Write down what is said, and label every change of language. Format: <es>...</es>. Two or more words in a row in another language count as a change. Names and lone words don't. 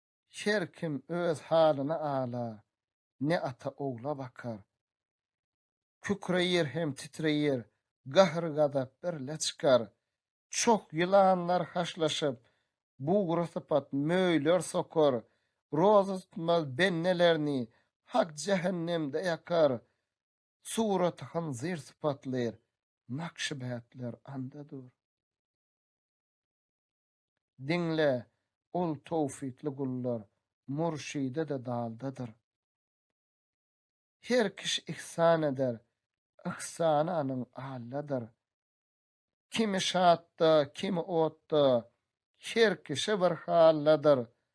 <tk>Her kim öz halyna ala, ne ata ogla bakar. Kükreýir hem titreýir, gahyr gadap birle çykar. Çok ýylanlar haşlaşyp, bugura sypat möýler sokar. Roza tutmaz bennelerini hak cehennemde yakar. Surat hanzir sypatlayır, nakşibetler anda dur. Dinle, ol tawfitli gullar, murşide de daldadır. Her kiş ihsan eder, ihsanı anyň alladyr. Kimi şatda, kimi otda, her kişi bir halladyr.</tk>